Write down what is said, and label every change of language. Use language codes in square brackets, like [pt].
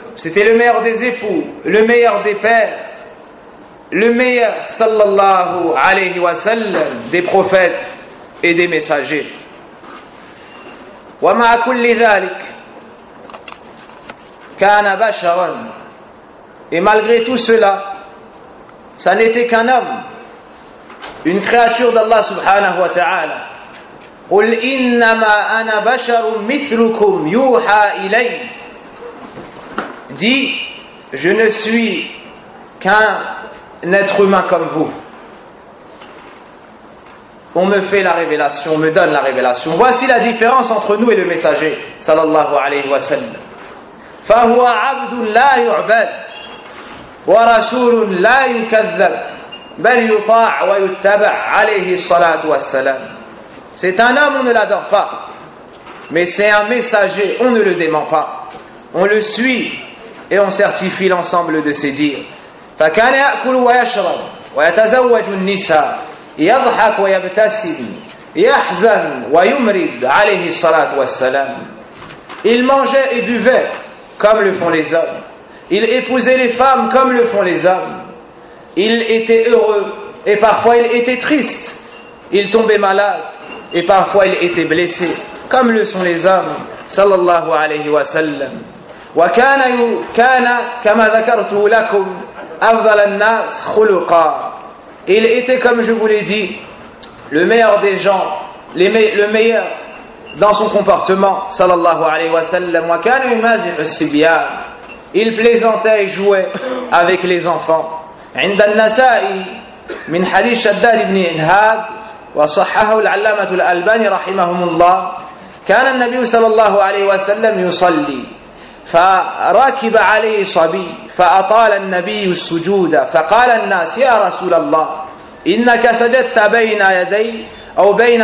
[fr] C'était le meilleur des époux. Le meilleur des pères. Le meilleur, [ar] sallallahu alayhi wa sallam, [fr] des prophètes et des messagers. [ar] وما كل ذلك كان بشرا. [fr] Et malgré tout cela, ça n'était qu'un homme, une créature d'Allah [ar] subhanahu wa ta'ala. قل إنما أنا بشر مثلكم يوحى إلي. [fr] Dis, je ne suis qu'un être humain comme vous. On me fait la révélation, on me donne la révélation. Voici la différence entre nous et le messager, [ar] sallallahu alayhi wa sallam. فَهُوَ عَبْدٌ لَا يُعْبَدُ وَرَسُولٌ لَا يُكَذَّبُ بَلْ يُطَاعُ وَيُتَّبَعُ عَلَيْهِ الصَّلَاةُ وَالسَّلَامُ. [fr] C'est un homme, on ne l'adore pas. Mais c'est un messager, on ne le dément pas. On le suit et on certifie l'ensemble de ses dires. [ar] فَكَانَ يَأْكُلُ وَيَشْرَبُ وَيَتَزَوَّجُ النِّسَاءُ يضحك ويبتسم يحزن ويمرض عليه الصلاة والسلام. [fr] Il mangeait et buvait comme le font les hommes. Il épousait les femmes comme le font les hommes. Il était heureux et parfois il était triste. Il tombait malade et parfois il était blessé comme le sont les hommes. [ar] Sallallahu alayhi wa sallam. وكان كما ذكرت لكم أفضل الناس خلقا. [fr] Il était, comme je vous l'ai dit, le meilleur des gens, le meilleur dans son comportement, [ar] sallallahu alayhi wa sallam. Wa kana yumazih as-sibyan. [fr] Il plaisantait et jouait avec les enfants. [ar] عند النسائي من حديث شداد بن إنهاد وصححه العلامة الألباني رحمهم الله كان النبي صلى الله عليه وسلم يصلي فركب عليه صبي فأطال النبي السجود فقال الناس يا رسول الله إنك سجدت بين يدي أو